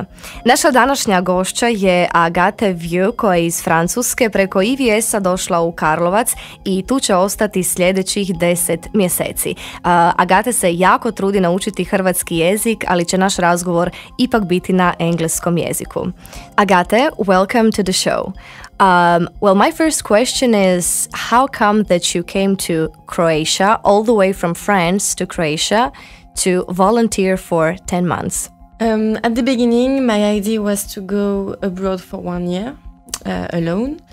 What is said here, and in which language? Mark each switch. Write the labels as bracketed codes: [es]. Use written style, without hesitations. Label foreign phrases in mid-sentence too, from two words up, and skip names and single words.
[hr] Naša današnja gošća je Agathe Vieux koja je iz Francuske preko EVS-a došla u Karlovac i tu će ostati sljedećih 10 mjeseci. Agathe se jako trudi naučiti hrvatski jezik, ali će naš razgovor ipak biti na engleskom jeziku. [en] Agathe, welcome to the show. Well, my first question is, how come that you came to Croatia, all the way from France to Croatia, to volunteer for 10 months? At the beginning, my idea was to go abroad for 1 year, alone.